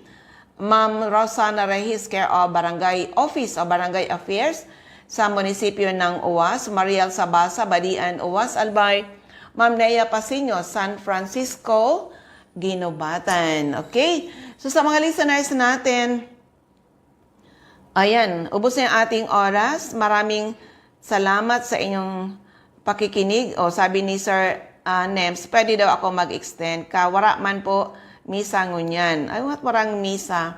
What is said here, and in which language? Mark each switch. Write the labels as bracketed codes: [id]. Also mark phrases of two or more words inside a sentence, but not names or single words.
[tl] Ma'am Rosana Rehis, care of Barangay Office o Barangay Affairs sa munisipyo ng Uwas. Mariel Sabasa, Badian, Uwas, Albay. Ma'am Nea Pasino, San Francisco, Ginobatan. Okay? So sa mga listeners natin, ayan, ubos na yung ating oras. Maraming salamat sa inyong pakikinig. O sabi ni Sir Nems, pwede daw ako mag-extend. [bik] Kawara man po, misa ngunyan. Ay, what marang misa?